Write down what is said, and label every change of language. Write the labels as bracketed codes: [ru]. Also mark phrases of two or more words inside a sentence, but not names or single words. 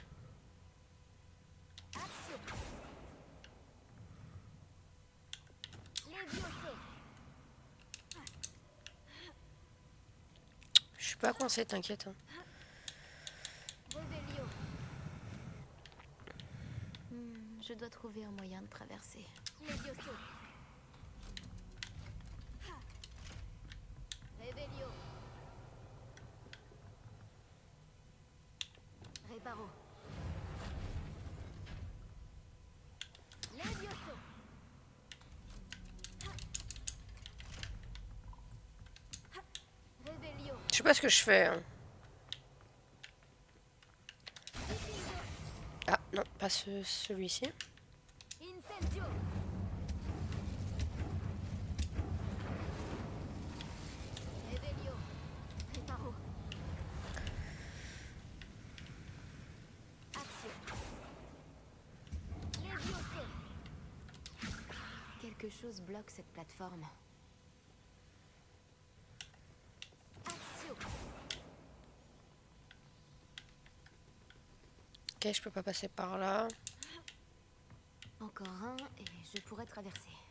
[fr] Axio. Levioso. Je suis pas coincée, t'inquiète. Hein. Revelio. Je dois trouver un moyen de traverser. Levioso. Revelio. Reparo. Levioso. Revelio. Je sais pas ce que je fais. Hein. Ah non, pas celui-ci. Incendio. Revelio. Reparo. Axio. Levioso. Quelque chose bloque cette plateforme. Axio. Ok, je peux pas passer par là. Encore un et je pourrais traverser.